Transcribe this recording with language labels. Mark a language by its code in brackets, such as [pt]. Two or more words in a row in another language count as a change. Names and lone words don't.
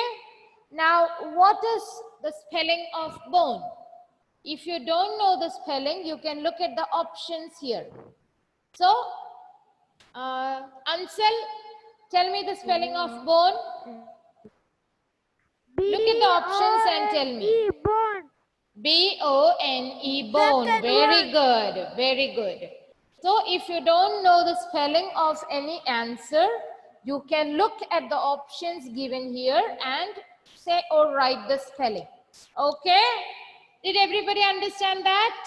[en] Now what is the spelling of bone? If you don't know the spelling, you can look at the options here. So, Ansel, tell me the spelling of bone. Look at the options and tell me. Bone. B-O-N-E, bone. Second Very one. good. Very good. So if you don't know the spelling of any answer, you can look at the options given here and say or write the spelling. Okay? Did everybody understand that?